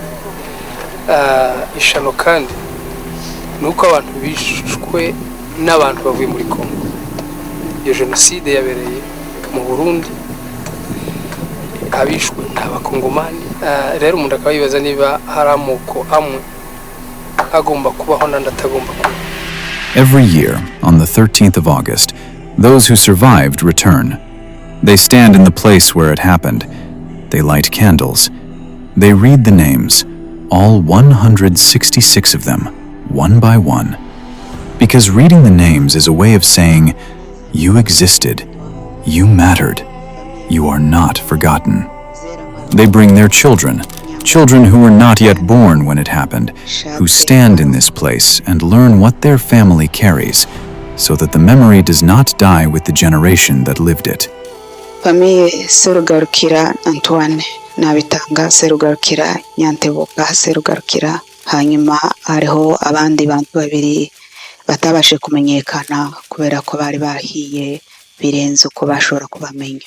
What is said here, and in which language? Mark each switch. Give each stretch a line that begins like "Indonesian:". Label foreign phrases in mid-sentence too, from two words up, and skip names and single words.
Kinyarwanda: Ishano kandi nuko abantu bishwe n'abantu bavuye muri Kongo. Iyo jenoside yabereye mu Burundi, abishwe n'abakongomani. Rero umuntu akaba yibaza niba hari amoko amwe agomba kubaho nandi atagomba kubaho.
English: Every year, on the 13th of August, those who survived return. They stand in the place where it happened. They light candles. They read the names, all 166 of them, one by one. Because reading the names is a way of saying, you existed, you mattered, you are not forgotten. They bring their children, children who were not yet born when it happened, who stand in this place and learn what their family carries, so that the memory does not die with the generation that lived it.
Kinyarwanda: Famille Serugarukira Antoine nabitanga Serugarukira Nyantebuka Serugarukira, hanyuma hariho abandi bantu babiri batabashe kumenyekana kubera ko bari bahiye birenze uko bashobora kubamenya.